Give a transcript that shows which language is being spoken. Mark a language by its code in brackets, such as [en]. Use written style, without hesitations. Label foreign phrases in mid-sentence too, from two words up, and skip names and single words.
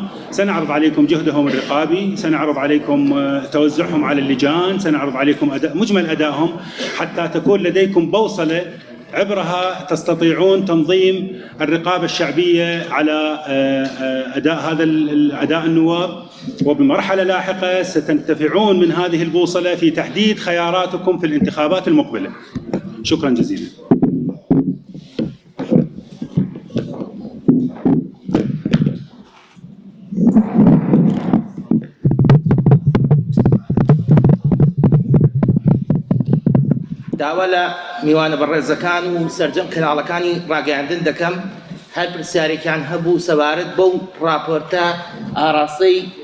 [ar] سنعرض عليكم جهدهم الرقابي، سنعرض عليكم توزعهم على اللجان، سنعرض عليكم مجمل أدائهم، حتى تكون لديكم بوصلة عبرها تستطيعون تنظيم الرقابة الشعبية على أداء النواب. وبمرحلة لاحقة ستنتفعون من هذه البوصلة في تحديد خياراتكم في الانتخابات المقبلة. شكرا جزيلا. [ckb] داوەلە میوانە بەڕێزەکان و سەرجەم کەناڵەکانی ڕاگەیاندن دەکەم هەر پرسیارێکیان هەبوو سەبارەت بەو راپۆرتە ئاراستەی